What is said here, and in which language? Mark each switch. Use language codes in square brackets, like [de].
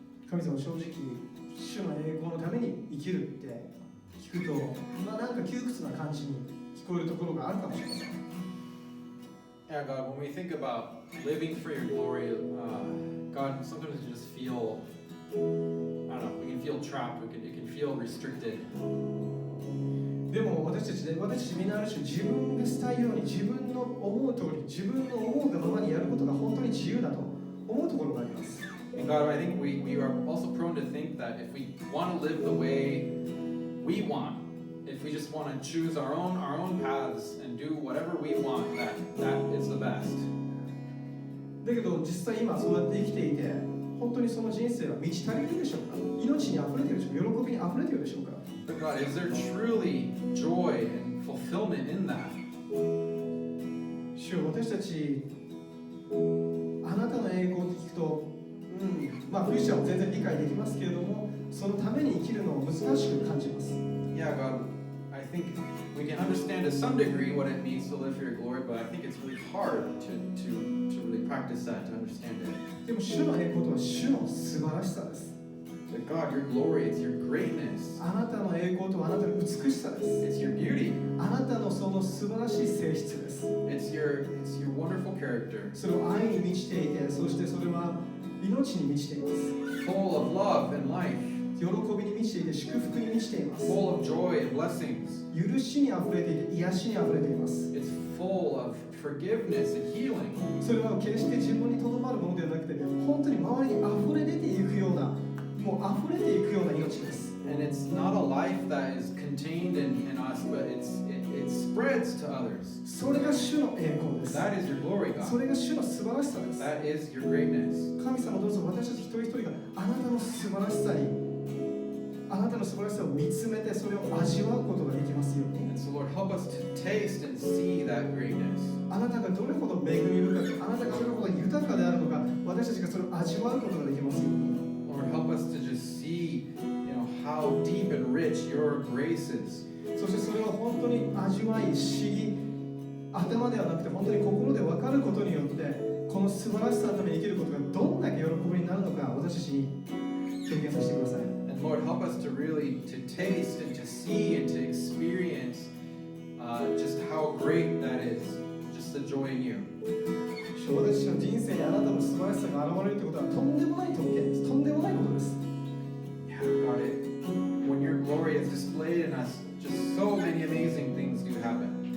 [ja] 神様、正直主の栄光のために生きるって聞くと、なんか窮屈な感じに聞こえるところがあるかもしれません。 [en] Yeah, God, when we think about living for your glory, God, sometimes we just feel, I don't know, we can feel trapped, it can feel restricted. [ja] でも私たちみんなある種自分がしたいように自分の思う通り、自分の思うがままにやることが本当に自由だと思うところがあります。 [en] And God, I think we are also prone to think that if we want to live the way we want, if we just want to choose our own paths and do whatever we want, that is the best. [ja] だけど実際今そうやって生きていて、本当にその人生は満ち足りるでしょうか？命にあふれているでしょうか？喜びにあふれているでしょうか？ [en] But God, is there truly joy and fulfillment in that? [ja] 主よ、私たちあなたの栄光って聞くと、クリスチャンは全然理解できますけれども、そのために生きるのを難しく感じます。 [en] Yeah, God, I think we can understand to some degree what it means to live for your glory, but I think it's really hard to really practice that, to understand it. [ja] でも主の栄光とは主の素晴らしさです。 [en] But God, your glory, it's your greatness. [ja] あなたの栄光とはあなたの美しさです。 [en] It's your beauty. [ja] あなたのその素晴らしい性質です。 [en] It's your wonderful character. [ja] それを愛に満ちていて、そしてそれは命に満ちています。 [en] Full of love and life. [ja] 喜びに満ちていて、祝福に満ちています。 [en] Full of joy and blessings. [ja] 許しにあふれていて、癒しにあふれています。 [en] It's full of forgiveness and healing. [ja] それは決して自分にとどまるものではなくて、本当に周りにあふれ出ていくような、もうあふれていくような命です。 [en] And it's not a life that is contained in us, but it spreads to others. [ja] それが主の栄光です。 [en] That is your glory, [ja] そ [en] God. [ja] れが主の素晴らしさです。 [en] That is your greatness. [ja] 神様どうぞ私たち一人一人があなたの素晴らしさに、あなたの素晴らしさを見つめてそれを味わうことができますように。 [en] And so, Lord, help us to taste and see that greatness. [ja] あなたがどれほど恵み深く、あなたがどれほど豊かであるのか、私たちがそれを味わうことができますように。 [en] Lord, help us to just see, how deep and rich your grace is. [ja] そしてそれを本当に味わい、知り、頭ではなくて本当に心で分かることによって、この素晴らしさのために生きることがどんだけ喜びになるのか、私たちに経験させてください。 [en] And Lord, help us to really to taste and to see and to experience just how great that is, just the joy in you. [ja] 私たちの人生にあなたの素晴らしさが現れるということはとんでもない特権です。とんでもないことです。 [en] Yeah, God, when your glory is displayed in us, just so many amazing things do happen.